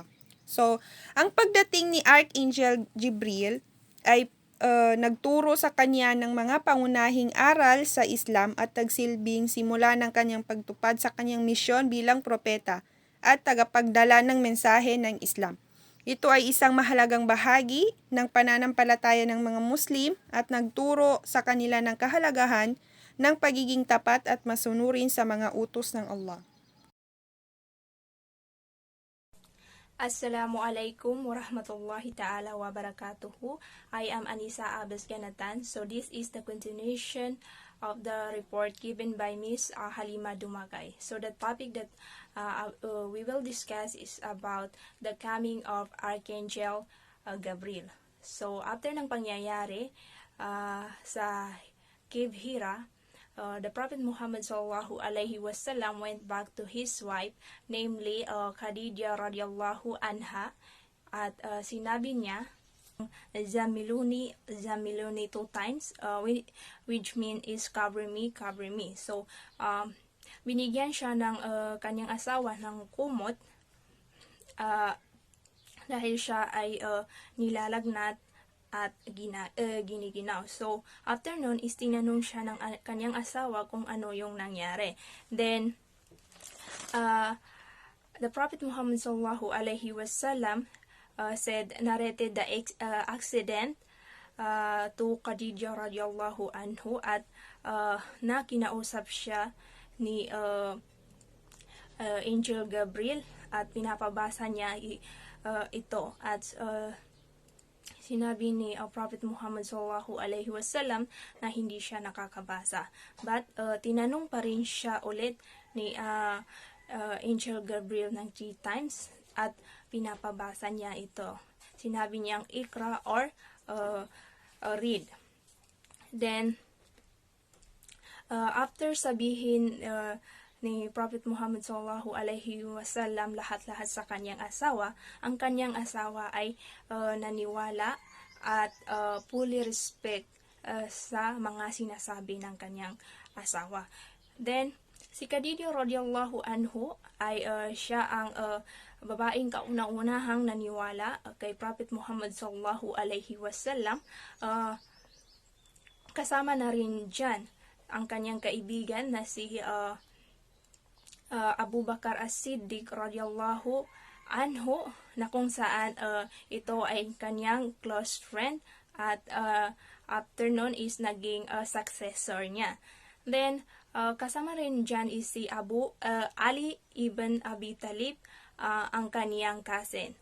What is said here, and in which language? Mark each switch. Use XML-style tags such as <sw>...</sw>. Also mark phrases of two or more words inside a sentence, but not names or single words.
<tl>So ang pagdating ni Archangel Jibril ay nagturo sa kanya ng mga pangunahing aral sa Islam at nagsilbing simula ng kanyang pagtupad sa kanyang misyon bilang propeta at tagapagdala ng mensahe ng Islam. Ito ay isang mahalagang bahagi ng pananampalataya ng mga Muslim at nagturo sa kanila ng kahalagahan ng pagiging tapat at masunurin sa mga utos ng Allah.</tl> <ar>السلام عليكم ورحمة الله تعالى وبركاته.</ar> <en>I am Anisa Abbas Ganatan. So this is the continuation of the report given by Miss Halima Dumagay. So the topic that we will discuss is about the coming of Archangel Gabriel. So after</en> <tl>ng pangyayari sa</tl> <en>Cave Hira, the Prophet Muhammad</en> <ar>صلى الله عليه وسلم</ar> <en>went back to his wife, namely Khadija</en> <ar>رضي الله عنها,</ar> <tl>at sinabi niya</tl> <ar>زملوني زملوني</ar> <en>2 times, which mean is cover me.</en> <tl>So, binigyan siya ng kanyang asawa ng kumot dahil siya ay nilalagnat at giniginaw. So, after nun is tinanong siya ng kanyang asawa kung ano yung nangyari. Then, the Prophet Muhammad</tl> <ar>صلى الله عليه وسلم</ar> <tl>said, narrated the accident to Khadija</tl> <ar>رضي الله عنه,</ar> <tl>at na kinausap siya ni Angel Gabriel at pinapabasa niya ito, at sinabi ni Prophet Muhammad</tl> <ar>صلى الله عليه وسلم</ar> <tl>na hindi siya nakakabasa, but tinanong pa rin siya ulit ni Angel Gabriel ng 3 times at pinapabasa niya ito. Sinabi niyang ikra or read. Then, after sabihin ni Prophet Muhammad</tl> <ar>صلى الله عليه وسلم</ar> <tl>lahat-lahat sa kanyang asawa, ang kanyang asawa ay naniwala at</tl> <en>fully respect</en> <tl>sa mga sinasabi ng kanyang asawa. Then, si Khadija</tl> <ar>رضي الله عنه</ar> <tl>ay siya ang babaeng kauna-unahang naniwala kay Prophet Muhammad</tl> <ar>صلى الله عليه وسلم.</ar> <tl>Kasama na rin dyan ang kanyang kaibigan na si Abu Bakar as-Siddiq</tl> <ar>رضي الله عنه,</ar> <tl>na kung saan ito ay kanyang</tl> <en>close friend,</en> <tl>at after nun is naging successor niya. Then, kasama rin dyan is si Ali ibn Abi Talib, ang kaniyang cousin.</tl>